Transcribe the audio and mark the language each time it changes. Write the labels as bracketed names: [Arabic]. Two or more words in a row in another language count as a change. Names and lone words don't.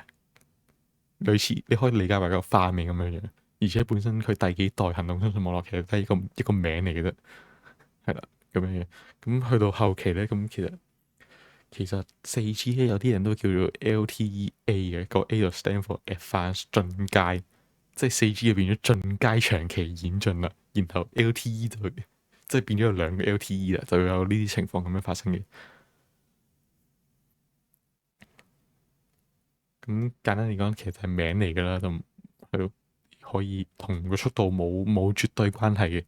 [Cantonese] 類似你可以理解為一個花名咁樣樣，而且本身佢第幾代行動通訊網絡其實都係一個名嚟嘅啫，係啦咁樣樣。咁去到後期咧，咁其實 4G 咧有啲人都叫做 LTE-A 嘅，個 A 就 [English] stand for [Cantonese] Advanced 進階，即係 4G 就變咗進階長期演進啦。然後 LTE 就即係變咗有兩個 LTE 啦，就會有呢啲情況咁樣發生嘅。咁簡單嚟講，其實係名嚟㗎啦，就係咯，可以同個速度冇絕對關係嘅。